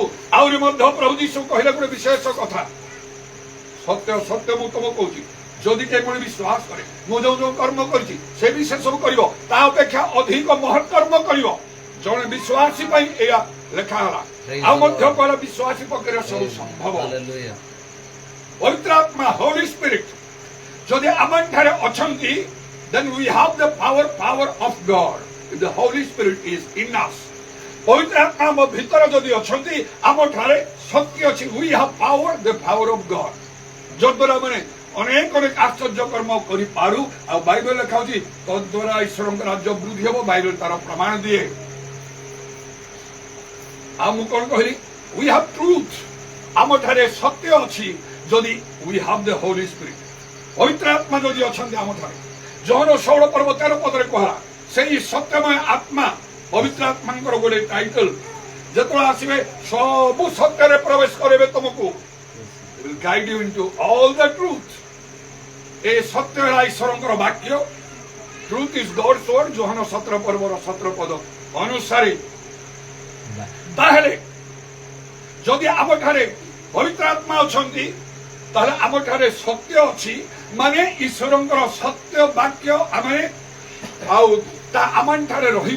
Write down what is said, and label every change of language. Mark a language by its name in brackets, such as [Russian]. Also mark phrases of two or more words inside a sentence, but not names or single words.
[Odia] ଆହୁରି ମଧ୍ୟ ପ୍ରଭୁ ଯୀଶୁ କହିଲେ ଗୋଟେ ବିଶେଷ କଥା, ସତ୍ୟ ସତ୍ୟ ମୁଁ ତୁମକୁ କହୁଛି, ଯଦି କେହି ପୁଣି ବିଶ୍ୱାସ କରେ ମୁଁ ଯୋଉ ଯୋଉ କର୍ମ କରିଛି ସେ ବିଷୟ ସବୁ କରିବ, ତା ଅପେକ୍ଷା ଅଧିକ ମହତ୍ କର୍ମ କରିବ। ଜଣେ ବିଶ୍ୱାସୀ ପାଇଁ ଏହା ଲେଖା ହେଲା। ଆଉ ମଧ୍ୟ କହିଲା ବିଶ୍ୱାସୀ ପକ୍ଷରେ ସବୁ ସମ୍ଭବ। ପବିତ୍ର ଆତ୍ମା [English] Holy Spirit [Odia] ଯଦି ଆମଠାରେ ଅଛନ୍ତି, [English] then we have the power of God. If the Holy Spirit is in us, [Odia] ପବିତ୍ର ଆତ୍ମା ଆମ ଭିତରେ ଯଦି ଅଛନ୍ତି ଆମଠାରେ ଶକ୍ତି ଅଛି। [English] we have power, the power of God, [Odia] ଯଦ୍ୱାରା ମାନେ ଅନେକ ଅନେକ ଆଶ୍ଚର୍ଯ୍ୟ କର୍ମ କରିପାରୁ। ଆଉ ବାଇବେଲ ଲେଖା ହେଉଛି ତଦ୍ୱାରା ଈଶ୍ୱରଙ୍କ ରାଜ୍ୟ ବୃଦ୍ଧି ହେବ। ବାଇବେଲ ତାର ପ୍ରମାଣ ଦିଏ। ଆଉ ମୁଁ କଣ କହିଲି? [English] we have truth, [Odia] ଆମଠାରେ ସତ୍ୟ ଅଛି ଯଦି [English] we have the Holy Spirit, [Odia] ପବିତ୍ର ଆତ୍ମା ଯଦି ଅଛନ୍ତି ଆମଠାରେ। ଯୋହନ 16 ପର୍ବ 13 ପଦରେ କୁହା, ସେଇ ସତ୍ୟମୟ ଆତ୍ମା, ପବିତ୍ର ଆତ୍ମାଙ୍କର ଗୋଟେ ଟାଇଟଲ। ଯେତେବେଳେ ଆସିବେ ସବୁ ସତ୍ୟରେ ପ୍ରବେଶ କରିବେ ତୁମକୁ। [English] He will guide you into all the truth. [Odia] ଏ ସତ୍ୟ ହେଲା ଈଶ୍ୱରଙ୍କର ବାକ୍ୟ। [English] Truth is God's word, [Odia] ଯୋହନ 17 ପର୍ବର 17 ପଦ ଅନୁସାରେ। ତାହେଲେ ଯଦି ଆମଠାରେ ପବିତ୍ର ଆତ୍ମା ଅଛନ୍ତି ତାହେଲେ ଆମଠାରେ ସତ୍ୟ ଅଛି, ମାନେ ଈଶ୍ୱରଙ୍କର ସତ୍ୟ ବାକ୍ୟ ଆମେ ଆଉ ତା ଆମଠାରେ ରହିବ।